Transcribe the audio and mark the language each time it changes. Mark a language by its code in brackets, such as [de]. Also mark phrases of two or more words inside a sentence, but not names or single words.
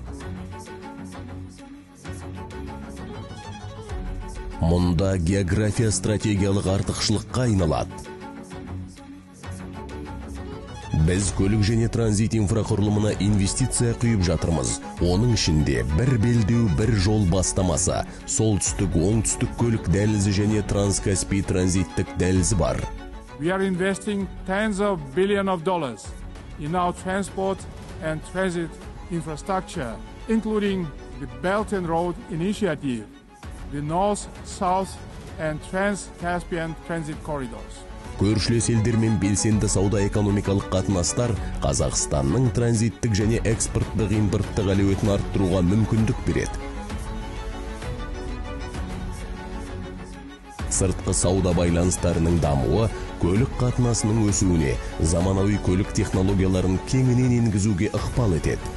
[kk] Мұнда география стратегиялық артықшылыққа айналады. Біз көлік және транзит инфрақұрылымына инвестиция құйып жатырмыз. Оның ішінде бір белдеу, бір жол бастамасы, солтүстік-оңтүстік көлік дәлізі және Транскаспий транзиттік дәлізі бар. [en] We are investing tens of billions of dollars in our transport and transit infrastructure, including the Belt and Road Initiative, the North, South and Trans-Caspian transit corridors. [kk] Көршілес елдермен белсенді сауда-экономикалық қатынастар Қазақстанның транзиттік және экспорттық импорттық әлеуетін арттыруға мүмкіндік береді. Сыртқы сауда байланыстарының дамуы көлік қатынасының өсуіне, заманауи көлік технологияларын кеңінен енгізуге ықпал етеді.